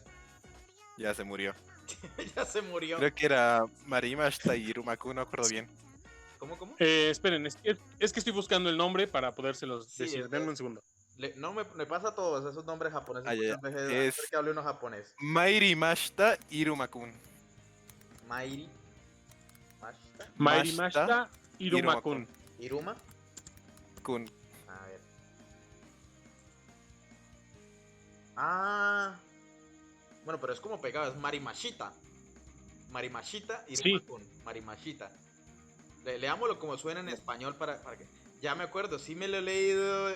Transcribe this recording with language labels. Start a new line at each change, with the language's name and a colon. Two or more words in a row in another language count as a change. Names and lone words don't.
Spanish: Ya se murió. Ya se murió. Creo que era Marimashita y Irumaku, no acuerdo bien. ¿Cómo? Esperen, es que estoy buscando el nombre para podérselos Sí, decir. Denme un segundo. No me pasa a todos esos nombres japoneses. Ya. Muchas veces Es hacer que hable uno japonés. Mairimashita Irumakun. Mairi Mashita Mairi Mashita Iruma-kun. Iruma. Kun. A ver. Ah. Bueno, pero es como pegado, es Marimashita. Marimashita Iruma-kun. Sí. Marimashita. Leámoslo como suena en español para que... Ya me acuerdo, sí me lo he leído.